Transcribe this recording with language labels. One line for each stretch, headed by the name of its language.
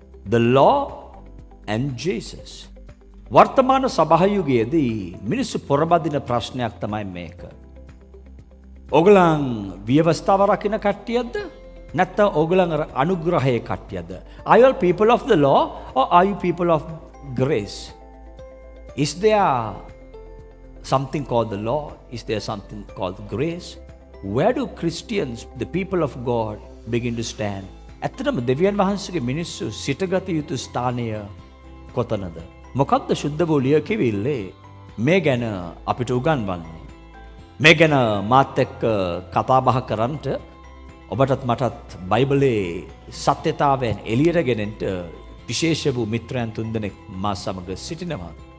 English: The law and Jesus.
Sinhala: වර්තමාන සභායුගයේදී මිනිස්සු පොරබදින ප්‍රශ්නයක් තමයි මේක. ඔගලන් ව්‍යවස්ථාව රකින්න කට්ටියක්ද? නැත්නම් ඔගලන් අනුග්‍රහයේ කට්ටියක්ද?
English: Are you people of the law or are you people of grace? Is there something called the law? Is there something called grace? Where do Christians, the people of God, begin to stand?
Sinhala: ඇත්තටම දෙවියන් වහන්සේගේ මිනිස්සු සිටගත යුතු ස්ථානය කොතනද? මොකක්ද ශුද්ධ වූ ලියකියවිල්ලේ මේ ගැන අපිට උගන්වන්නේ? මේ ගැන මාත් එක්ක කතා බහ කරන්නට ඔබටත් මටත් බයිබලයේ සත්‍යතාවයන් එළියට ගෙනෙන්න විශේෂ වූ මිත්‍රයන් තුන්දෙනෙක් මා සමග සිටිනවා.